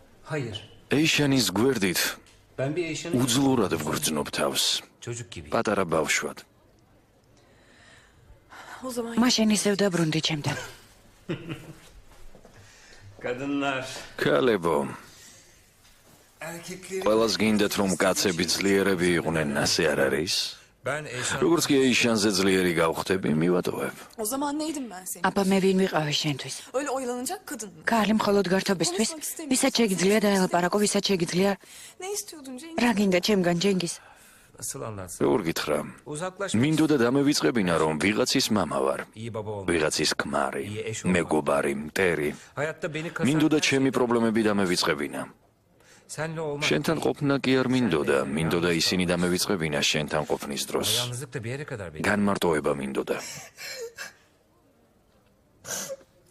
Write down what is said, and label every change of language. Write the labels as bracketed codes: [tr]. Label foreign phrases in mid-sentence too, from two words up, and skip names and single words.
[tr] Hayır. [ka] Eişanis გვერდით [tr] Ben bir Eyşan'ı [ka] უძლურად ვგრძნობ თავს. [tr] çocuk gibi. [ka] პატარა ბავშვად. [tr] O zaman [ka] მაშინ ისევ დაბრუნდი ჩემთან. [tr] Kadınlar [ka] ქალებო, [tr] erkekleri [ka] ყველას გინდათ რომ კაცები ძლიერები იყვნენ, ასე არ არის? [tr] ben Eyşan [ka] როგორც კი ეიშანზე ძლიერი გავხდები, მივატოვებ. [tr] o zaman neydim ben senin? [ka] აბა მე ვინ ვიყავი შენთვის? [tr] Öyle oyalanacak kadın mı? [ka] ქალი მხოლოდ გართობისთვის, ვისაც შეგიძლია დაელაპარაკო, ვისაც შეგიძლია [tr] Ne istiyordun Cengiz? [ka] რა გინდა ჩემგან ჯენგის? [tr] nasıl anlatsın? [ka] როგორ გითხრა? [tr] Uzaklaşmak [ka] მინდოდა დამევიწყებინა რომ ვიღაცის მამა ვარ, [tr] iyi baba olmak. [ka] ვიღაცის ქმარი, მეგობარი, მტერი. [tr] Hayatta beni [ka] მინდოდა [tr] kazanmak. [ka] ჩემი პრობლემები დამევიწყებინა. [tr] Senle olmak. [ka] შენთან ყოფნა კი არ მინდოდა ისინი დამევიწყებინა შენთან ყოფნის დროს. [tr] Yalnızlık da bir yere kadar beni. [ka] განმარტოება მინდოდა.